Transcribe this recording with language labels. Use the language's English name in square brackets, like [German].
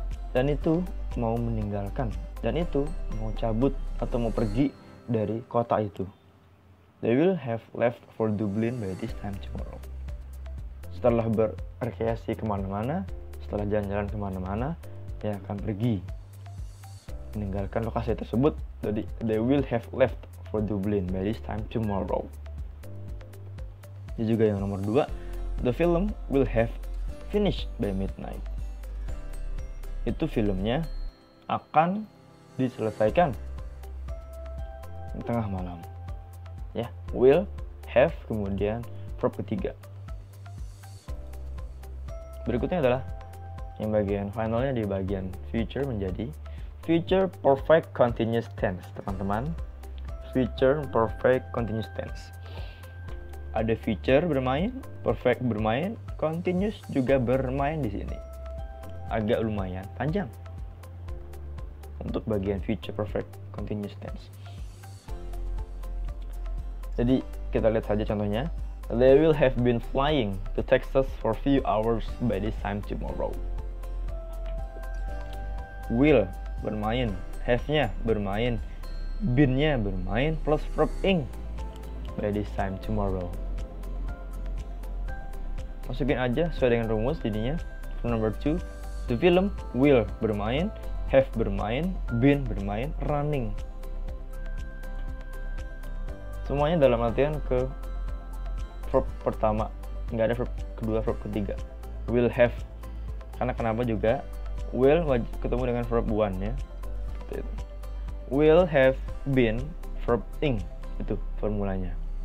[Indonesian] Dan itu mau meninggalkan, dan itu mau cabut atau mau pergi dari kota itu. [English] They will have left for Dublin by this time tomorrow. [Indonesian] Setelah berrekreasi kemana-mana, setelah jalan-jalan kemana-mana, dia akan pergi meninggalkan lokasi tersebut. [English] Jadi they will have left for Dublin by this time tomorrow. [Indonesian] Ini juga yang nomor 2, [English] the film will have finished by midnight. [Indonesian] Itu filmnya akan diselesaikan di tengah malam. Ya, will, have, kemudian verb ketiga. Berikutnya adalah yang bagian finalnya di bagian future menjadi future perfect continuous tense, teman-teman. Future perfect continuous tense. Ada future bermain, perfect bermain, continuous juga bermain di sini. Agak lumayan panjang untuk bagian future perfect continuous tense. Jadi kita lihat saja contohnya. [English] They will have been flying to Texas for a few hours by this time tomorrow. [Indonesian] Will bermain, have-nya bermain, been-nya bermain plus verb ing by this time tomorrow. Masukin aja sesuai dengan rumus jadinya. [English] Number 2, the film [Indonesian] will bermain, have bermain, been bermain, running. Semuanya dalam artian ke verb pertama, nggak ada verb kedua, verb ketiga. Will have, karena kenapa juga will ketemu dengan verb one ya. Will have been verb ing, itu formulanya.